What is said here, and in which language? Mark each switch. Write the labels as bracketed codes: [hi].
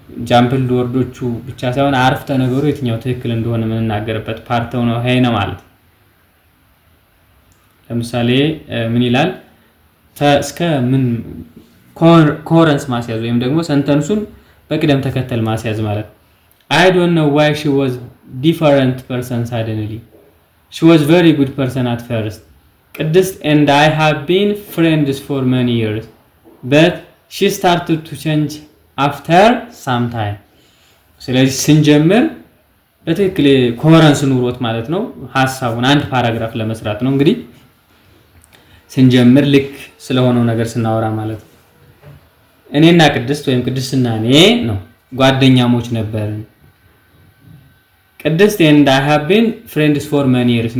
[am] ጃምፕል ወርዶቹ ብቻ ሳይሆን አረፍተ ነገሩ የትኛው ትክክል እንደሆነ የምንናገርበት ፓርት ነው ይሄ ነው ማለት። ለምሳሌ ምን ይላል እስከ ምን ኮረንስ ማስያዝ ወይም ደግሞ ሰንተንሱን በቅደም ተከተል ማስያዝ ማለት [en] I don't know why she was different person suddenly. She was very good person at first. ቅድስት and I have been friends for many years, but she started to change after some time. [am] ስለዚህ ስንጀምር በትክክል ኮረንስ ኑሮት ማለት ነው ሐሳቡን አንድ ፓራግራፍ ለመስራት ነው እንግዲህ ስንጀምር ልክ ስለሆነው ነገር ስናወራ ማለት ነው። እኔና ቅድስት ወይም ቅድስትና እኔ ነው ጓደኛሞች ነበርን። [en] ቅድስት and I have been friends for many years.